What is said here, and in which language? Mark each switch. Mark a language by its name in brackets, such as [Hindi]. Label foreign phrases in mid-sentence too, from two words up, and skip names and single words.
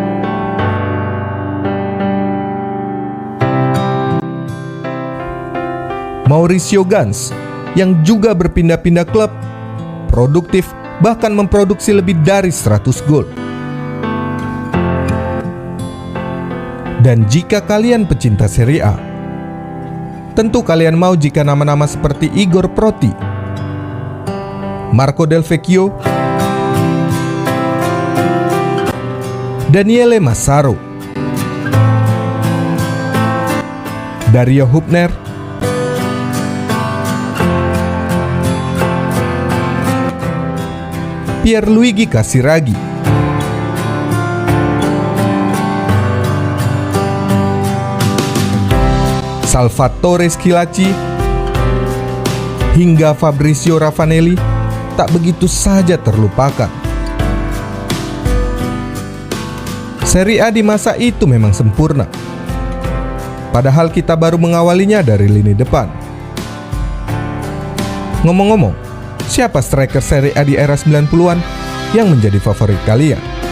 [Indonesian] Mauricio Gans yang juga berpindah-pindah klub, produktif bahkan memproduksi lebih dari 100 gol. Dan jika kalian pecinta Serie A, tentu kalian mau jika nama-nama seperti Igor Proti, Marco Del Vecchio, Daniele Massaro, Dario Hübner, Pierluigi Casiraghi, Salvatore Schillaci, hingga Fabrizio Ravanelli tak begitu saja terlupakan. Serie A di masa itu memang sempurna, padahal kita baru mengawalinya dari lini depan. Ngomong-ngomong, siapa striker Serie A di era 90-an yang menjadi favorit kalian?